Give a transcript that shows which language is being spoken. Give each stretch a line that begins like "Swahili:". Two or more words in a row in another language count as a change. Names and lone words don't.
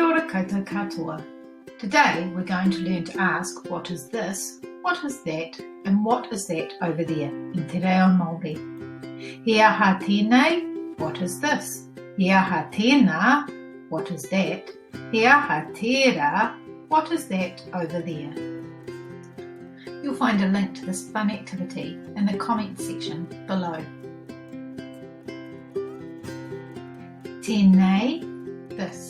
Māori: koutou katoa.
English: Today we're going to learn to ask what is this, what is that, and what is that over there in
Māori: te Reo Māori. He aha tēnei,
English: what is this?
Māori: He aha tēnā,
English: what is that?
Māori: He aha tērā,
English: what is that over there? You'll find a link to this fun activity in the comments section below.
Māori: Tēnei, this.